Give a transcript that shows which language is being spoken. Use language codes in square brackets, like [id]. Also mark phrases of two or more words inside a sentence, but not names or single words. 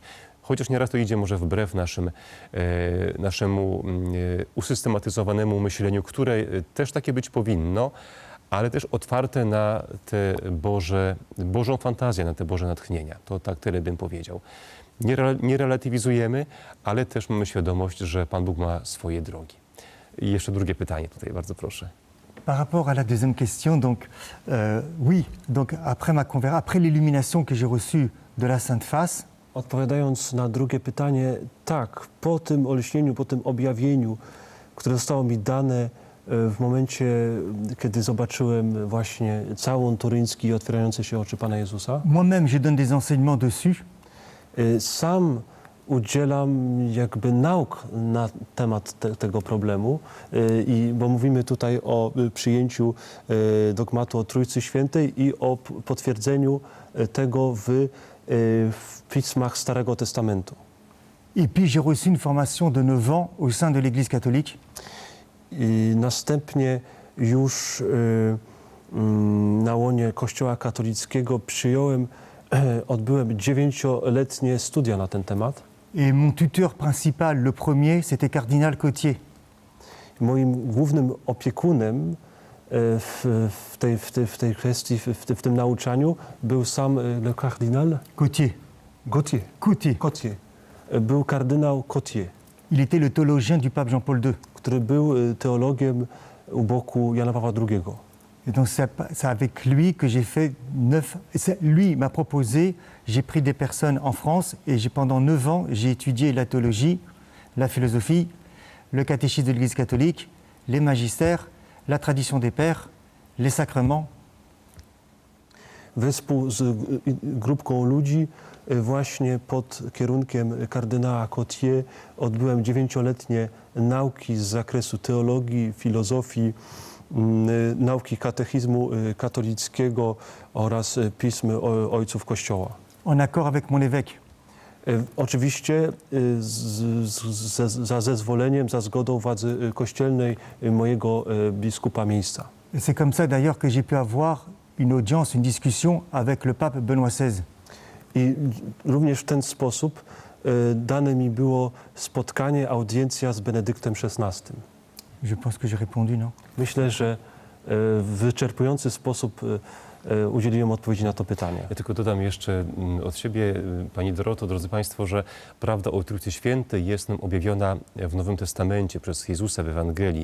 [pl] Chociaż nieraz to idzie może wbrew naszemu usystematyzowanemu myśleniu, które też takie być powinno, ale też otwarte na te Bożą fantazję, na te Boże natchnienia. To tak tyle bym powiedział. Nie relatywizujemy, ale też mamy świadomość, że Pan Bóg ma swoje drogi. I jeszcze drugie pytanie tutaj, bardzo proszę. [fr] Par rapport à la deuxième question, donc oui, donc après l'illumination que j'ai reçue de la Sainte Face, [pl] Odpowiadając na drugie pytanie, tak, po tym olśnieniu, po tym objawieniu, które zostało mi dane w momencie, kiedy zobaczyłem właśnie całun turyński i otwierające się oczy Pana Jezusa. [fr] Moi-même, je donne des enseignements dessus. [pl] Sam udzielam jakby nauk na temat tego problemu, bo mówimy tutaj o przyjęciu dogmatu o Trójcy Świętej i o potwierdzeniu tego w pismach Starego Testamentu. [fr] Et puis j'ai reçu une formation de 9 ans au sein de l'Église catholique. [pl] I następnie już na łonie Kościoła katolickiego odbyłem 9-letnie studia na ten temat. [fr] Et mon tuteur principal, le premier, c'était Cardinal Cotier. [pl] Moim głównym opiekunem w tej kwestii, w tym nauczaniu był sam [fr] le cardinal [pl] Cotier. Cotier. Był kardynał Cotier, [fr] Il était le théologien du pape Jean-Paul II. [pl] który był teologiem u boku Jana Pawła II. [fr] Et donc c'est avec lui que j'ai fait 9... Lui m'a proposé, j'ai pris des personnes en France et pendant 9 ans, j'ai étudié la théologie, la philosophie, le catéchisme de l'Église catholique, les magistères, la tradition des pères, les sacrements. [pl] Wespół z grupką ludzi właśnie pod kierunkiem kardynała Cotier odbyłem 9-letnie nauki z zakresu teologii, filozofii, nauki katechizmu katolickiego oraz pism ojców Kościoła. [fr] En accord avec mon évêque. [pl] Oczywiście za zezwoleniem, za zgodą władzy kościelnej mojego biskupa miejsca. [fr] Et c'est comme ça d'ailleurs que j'ai pu avoir une audience, une discussion avec le pape Benoît XVI. [pl] I również w ten sposób dane mi było spotkanie, audiencja z Benedyktem XVI. [fr] Je pense que j'ai répondu, non? [pl] Myślę, że w wyczerpujący sposób udzieliłem odpowiedzi na to pytanie. Ja tylko dodam jeszcze od siebie, Pani Doroto, drodzy Państwo, że prawda o Trójcy Świętej jest nam objawiona w Nowym Testamencie przez Jezusa w Ewangelii.